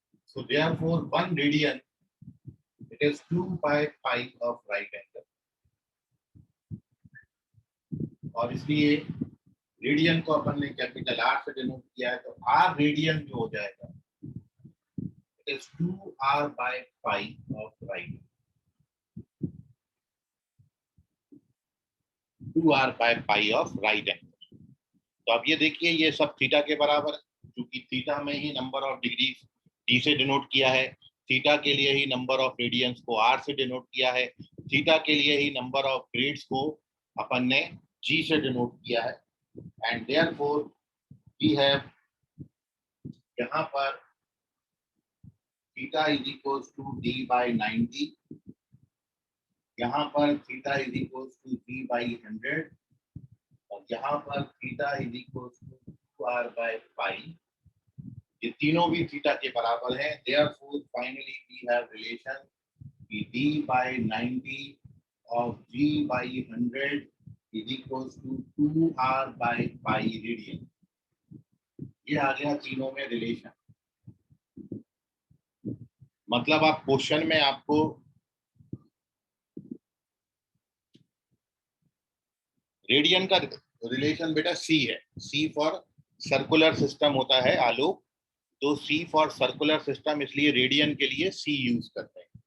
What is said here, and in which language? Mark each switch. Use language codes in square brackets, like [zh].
[en] So therefore 1 radian it is 2 by pi of right angle. [hi] और इसलिए radian को अपन ने कैपिटल R से डिनोट किया है, तो R रेडियन जो हो जाएगा [en] it is 2R by pi of right. 2R by pi of right angle. [hi] तो अब ये देखिए ये सब थीटा के बराबर है, क्योंकि थीटा में ही नंबर ऑफ डिग्री D से डिनोट किया है, थीटा के लिए ही नंबर ऑफ रेडियंस को R से डिनोट किया है, थीटा के लिए ही नंबर ऑफ ग्रेड्स को अपन ने G से डिनोट किया है. [en] And therefore we have यहाँ पर theta is equals to D by 90, यहाँ पर theta is equals to D by 100, और यहाँ पर theta is equals to 2R by pi. [hi] ये तीनों भी थीटा के बराबर हैं. [en] Therefore, finally we have relation D by 90 of G by 100 is equals to 2R by pi radian. [hi] ये आ गया तीनों में रिलेशन. मतलब आप क्वेश्चन में आपको रेडियन का रिलेशन बेटा C है. C फॉर सर्कुलर सिस्टम होता है आलोक, तो C फॉर सर्कुलर सिस्टम, इसलिए रेडियन के लिए C यूज करते हैं.